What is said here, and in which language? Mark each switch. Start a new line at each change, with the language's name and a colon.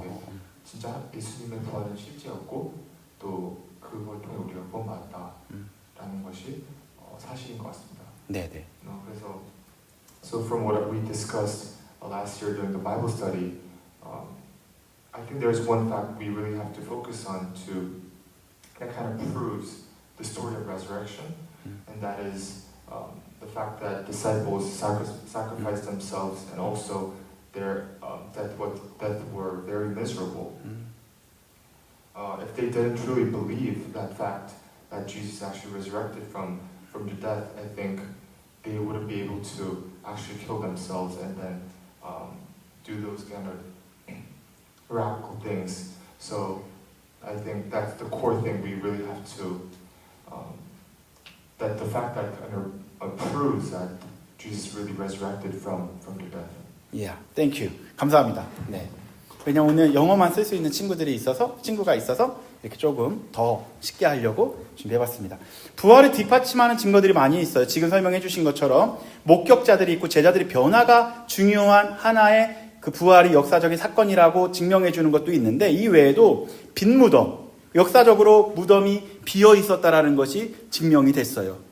Korean: 그게 진짜 예수님의 부활은 실제였고 또 그걸 통해 우리가 구원받았다라는 것이 사실인 것 같습니다. 네네. 그래서
English: So from what we discussed last year during the Bible study, I think there's one fact we really have to focus on that kind of proves the story of resurrection. and that is the fact that disciples sacrificed themselves and also their death were very miserable. If they didn't truly believe that fact that Jesus actually resurrected from the death, I think they wouldn't be able to actually kill themselves and then do those kind of radical things. So I think that's the core thing we really have to, that the fact that kind of proves that Jesus really resurrected from the death. Yeah, thank you.
Korean: 감사합니다. 네. 왜냐면 오늘 영어만 쓸 수 있는 친구가 있어서 이렇게 조금 더 쉽게 하려고 준비해봤습니다. 부활을 뒷받침하는 증거들이 많이 있어요. 지금 설명해 주신 것처럼 목격자들이 있고 제자들이 변화가 중요한 하나의 그 부활이 역사적인 사건이라고 증명해 주는 것도 있는데, 이 외에도 빈 무덤, 역사적으로 무덤이 비어 있었다라는 것이 증명이 됐어요.